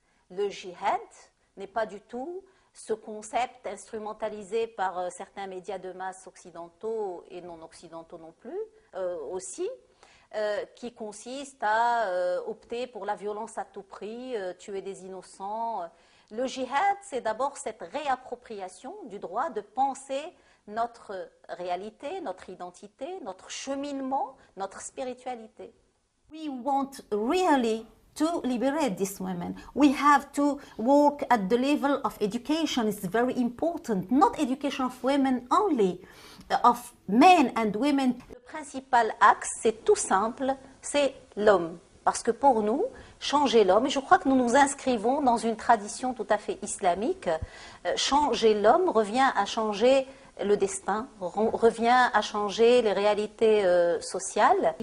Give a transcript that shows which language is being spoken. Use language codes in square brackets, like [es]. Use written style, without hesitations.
[fr] Le jihad n'est pas du tout ce concept instrumentalisé par certains médias de masse occidentaux et non occidentaux non plus, aussi, qui consiste à opter pour la violence à tout prix, tuer des innocents. Le jihad, c'est d'abord cette réappropriation du droit de penser notre réalité, notre identité, notre cheminement, notre spiritualité. [en] We want really to liberate these women. We have to work at the level of education. It's very important. Not education of women only, of men and women. [fr] Le principal axe, c'est tout simple, c'est l'homme. Parce que pour nous, changer l'homme, et je crois que nous nous inscrivons dans une tradition tout à fait islamique, changer l'homme revient à changer le destin, revient à changer les réalités sociales.